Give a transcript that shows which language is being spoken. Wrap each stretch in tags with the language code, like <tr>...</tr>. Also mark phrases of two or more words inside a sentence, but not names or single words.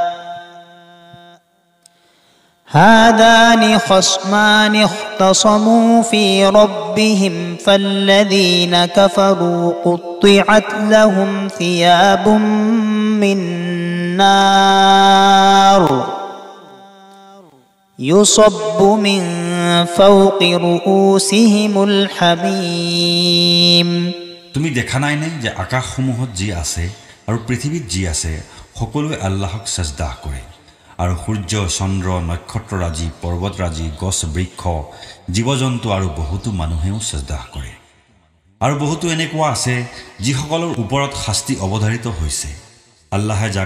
<ar>هذان خصمان اختصموا في ربهم فالذين كفروا قطعت لهم ثياب من نار يصب من فوق رؤوسهم الحميم</ar> <as>তুমি দেখা নাই নে যে আকাশসমূহত যি আছে আৰু পৃথিৱীত যি আছে সকলোৱে আল্লাহক সাজদা কৰে আৰু সূৰ্য চন্দ্ৰ নক্ষত্ৰৰাজি পৰ্বতৰাজি গছ বৃক্ষ জীৱজন্তু আৰু বহুতো মানুহেও সাজদা কৰে আৰু বহুতো এনেকুৱা আছে যিসকলৰ ওপৰত শাস্তি অৱধাৰিত হৈছে আল্লাহে যাক</as>